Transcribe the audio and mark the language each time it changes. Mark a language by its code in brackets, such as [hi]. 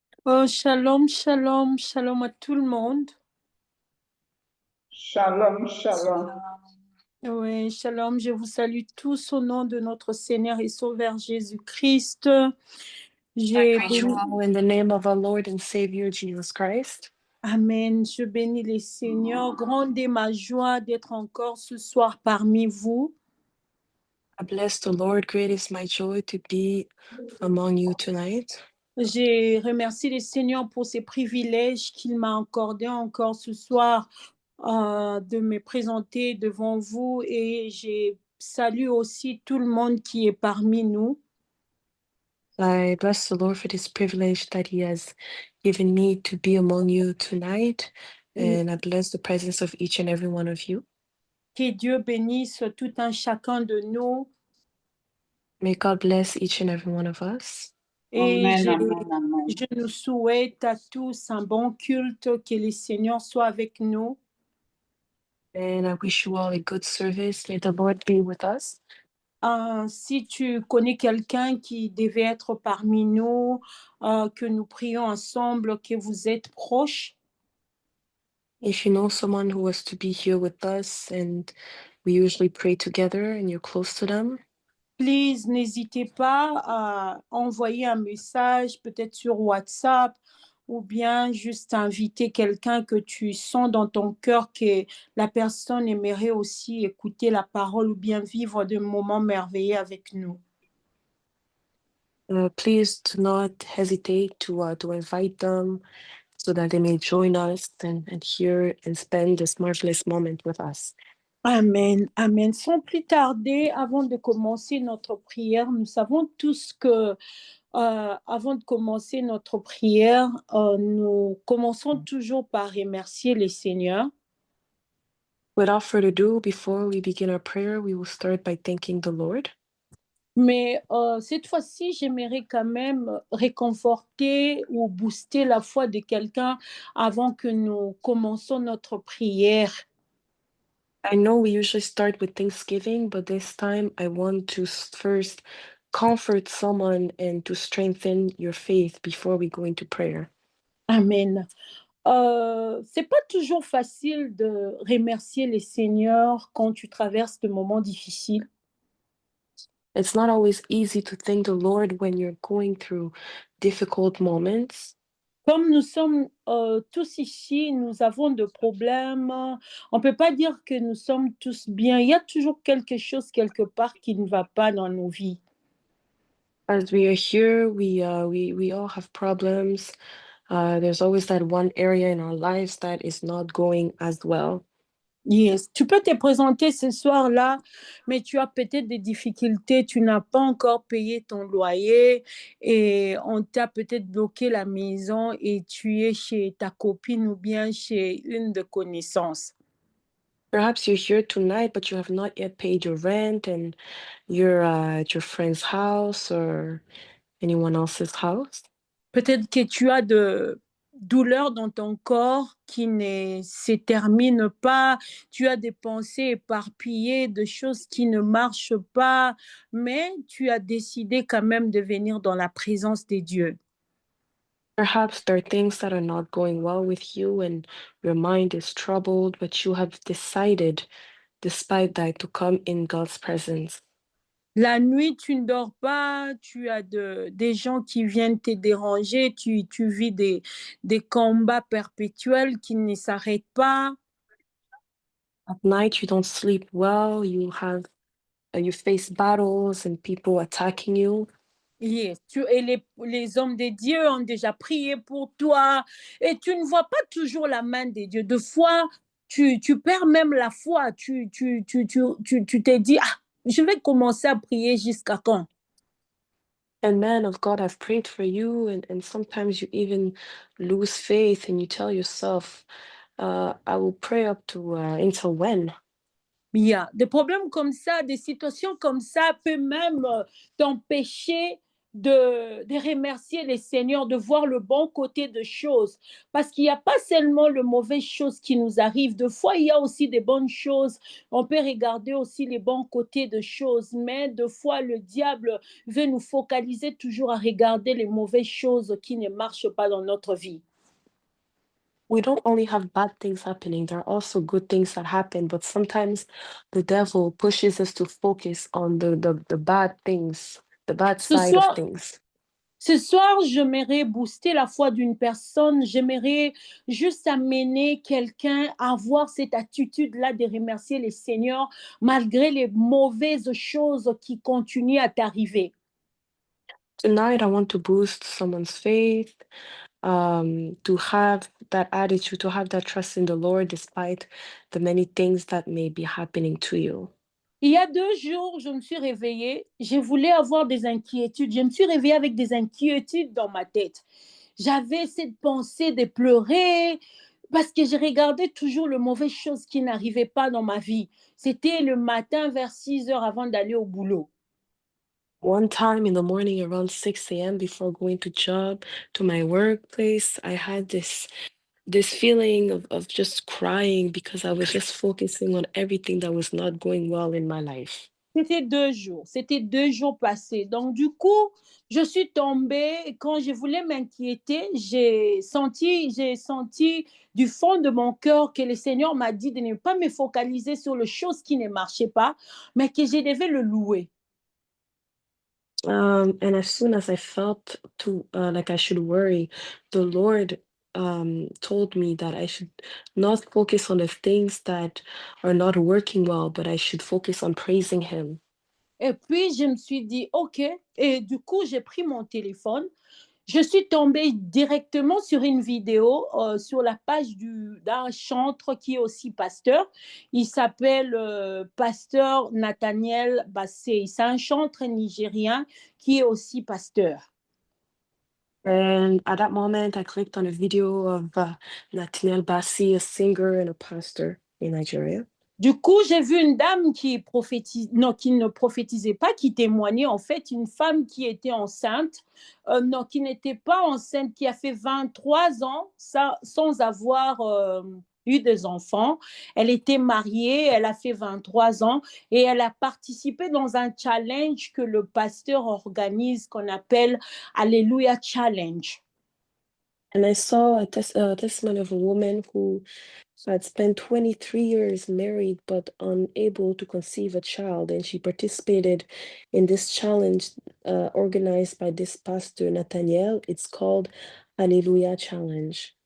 [fr] Oh, shalom, shalom, shalom à tout le monde. [he] Shalom, shalom. [fr] Oui, shalom, je vous salue tous au nom de notre Seigneur et Sauveur Jésus-Christ. [en] I [fr] J'ai [en] greet you [fr] béni, [en] all in the name of our Lord and Savior Jesus Christ. [fr] Amen, je bénis les Seigneurs. Grande est ma joie d'être encore ce soir parmi vous. [en] I bless the Lord. Great is my joy to be among you tonight. [fr] J'ai remercié les Seigneurs pour ces privilèges qu'il m'a accordés encore ce soir de me présenter devant vous et j'ai salue aussi tout le monde qui est parmi nous. [en] I bless the Lord for this privilege that He has given me to be among you tonight. And I bless the presence of each and every one of you. [fr] Que Dieu bénisse tout un chacun de nous. [en] May God bless each and every one of us. [fr] Et Amen, amen, amen. je nous souhaite à tous un bon culte, que le Seigneur soit avec nous. [en] And I wish you all a good service. May the Lord be with us. [fr] Si tu connais quelqu'un qui devait être parmi nous, que nous prions ensemble, que vous êtes proches, [en] If you know someone who was to be here with us and we usually pray together and you're close to them, please, [fr] n'hésitez pas à envoyer un message, peut-être sur WhatsApp, ou bien juste inviter quelqu'un que tu sens dans ton cœur que la personne aimerait aussi écouter la parole ou bien vivre de moments merveilleux avec nous. [en] please do not hesitate to invite them so that they may join us and hear and spend this marvelous moment with us. Amen, amen. [fr] Sans plus tarder, avant de commencer notre prière, nous savons tous que avant de commencer notre prière, nous commençons toujours par remercier les Seigneurs. [en] Without further ado, before we begin our prayer, we will start by thanking the Lord. [fr] Mais cette fois-ci, j'aimerais quand même réconforter ou booster la foi de quelqu'un avant que nous commençons notre prière. [en] I know we usually start with Thanksgiving, but this time I want to first comfort someone and to strengthen your faith before we go into prayer. Amen. [fr] C'est pas toujours facile de remercier les Seigneurs quand tu traverses de moments difficiles. [en] It's not always easy to thank the Lord when you're going through difficult moments. [fr] Comme nous sommes tous ici, nous avons des problèmes. On ne peut pas dire que nous sommes tous bien. Il y a toujours quelque chose quelque part qui ne va pas dans nos vies. [en] As we are here, we all have problems. There's always that one area in our lives that is not going as well. Yes. [fr] Tu peux te présenter ce soir-là, mais tu as peut-être des difficultés, tu n'as pas encore payé ton loyer et on t'a peut-être bloqué la maison et tu es chez ta copine ou bien chez une de connaissances. [en] Perhaps you're here tonight, but you have not yet paid your rent and you're at your friend's house or anyone else's house. [fr] Peut-être que tu as de douleurs dans ton corps qui ne se terminent pas, tu as des pensées éparpillées, de choses qui ne marchent pas, mais tu as décidé quand même de venir dans la présence de Dieu. [en] Perhaps there are things that are not going well with you and your mind is troubled, but you have decided, despite that, to come in God's presence. [fr] La nuit, tu ne dors pas, tu as des gens qui viennent te déranger, tu vis des combats perpétuels qui ne s'arrêtent pas. [en] At night, you don't sleep well, you face battles and people attacking you. Yes. [fr] Et les hommes de Dieu ont déjà prié pour toi et tu ne vois pas toujours la main de Dieu. Des fois, tu perds même la foi. Tu te dis, ah, je vais commencer à prier jusqu'à quand? [en] And men of God have prayed for you, and sometimes you even lose faith and you tell yourself, I will pray up to until when? [fr] Yeah. Des problèmes comme ça, des situations comme ça peuvent même t'empêcher de remercier les seigneurs, de voir le bon côté de choses. Parce qu'il n'y a pas seulement le mauvais choses qui nous arrivent. Des fois, il y a aussi des bonnes choses. On peut regarder aussi les bons côtés de choses. Mais des fois, le diable veut nous focaliser toujours à regarder les mauvaises choses qui ne marchent pas dans notre vie. [en] We don't only have bad things happening, there are also good things that happen, but sometimes the devil pushes us to focus on the bad things, the bad [fr] Ce [en] side of [fr] soir, [en] things. [fr] Ce soir, j'aimerais booster la foi d'une personne. J'aimerais juste amener quelqu'un à avoir cette attitude-là de remercier les seigneurs malgré les mauvaises choses qui continuent à t'arriver. [en] Tonight, I want to boost someone's faith, to have that attitude, to have that trust in the Lord despite the many things that may be happening to you. [fr] Il y a 2 jours, je me suis réveillée. Je voulais avoir des inquiétudes. Je me suis réveillée avec des inquiétudes dans ma tête. J'avais cette pensée de pleurer parce que je regardais toujours les mauvaises choses qui n'arrivaient pas dans ma vie. C'était le matin vers 6 heures avant d'aller au boulot. [en] One time in the morning around 6 a.m. before going to my workplace, I had this feeling of just crying because I was just focusing on everything that was not going well in my life. [fr] C'était 2 jours. C'était 2 jours passés. Donc, du coup, je suis tombée. Quand je voulais m'inquiéter, j'ai senti du fond de mon cœur que le Seigneur m'a dit de ne pas me focaliser sur les choses qui ne marchaient pas, mais que je devais le louer. [en] And as soon as I felt like I should worry, the Lord told me that I should not focus on the things that are not working well, but I should focus on praising Him. [fr] Et puis, je me suis dit, OK. Et du coup, j'ai pris mon téléphone. Je suis tombée directement sur une vidéo sur la page d'un chantre qui est aussi pasteur. Il s'appelle Pasteur Nathaniel Bassey. C'est un chantre nigérien qui est aussi pasteur. [en] And at that moment, I clicked on a video of Nathaniel Bassi, a singer and a pastor in Nigeria. [fr] Du coup, j'ai vu une dame qui non, qui ne prophétisait pas, qui témoignait en fait, une femme qui était enceinte, non, qui n'était pas enceinte, qui a fait 23 ans sans avoir eu des enfants. Elle était mariée, elle a fait 23 ans et elle a participé dans un challenge que le pasteur organise qu'on appelle Alléluia Challenge. [en] And I saw a testimony of a woman who had spent 23 years married but unable to conceive a child, and she participated in this challenge organized by this pastor Nathaniel. It's called Hallelujah Challenge.